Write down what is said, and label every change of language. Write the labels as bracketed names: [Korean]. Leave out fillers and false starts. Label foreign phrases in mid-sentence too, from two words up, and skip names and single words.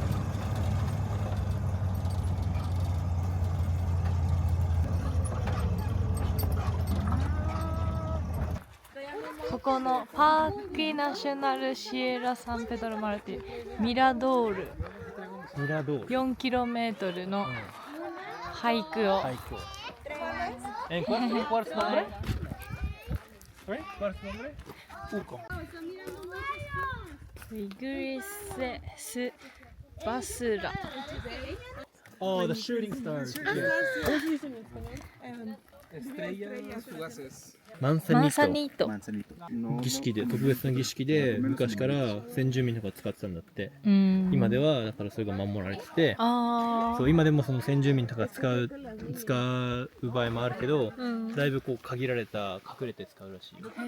[Japanese] ここのパークナショナルシエラサンペドロマルティミラドールミラドール。 4km のハイクを、はい、今日。 [Spanish] ¿Cuál es tu nombre? ¿Cuál es tu nombre? Uco. [Japanese] イグリセスバスラ [English] Oh, the shooting stars. [Spanish] Estrellas fugaces. [Japanese] マンサマンサニート。儀式で、特別な儀式で昔から先住民とか使ってたんだって。うん今ではだからそれが守られてて、あそう今でもその先住民とか使う場合もあるけど、だいぶこう限られた隠れて使うらしいよ。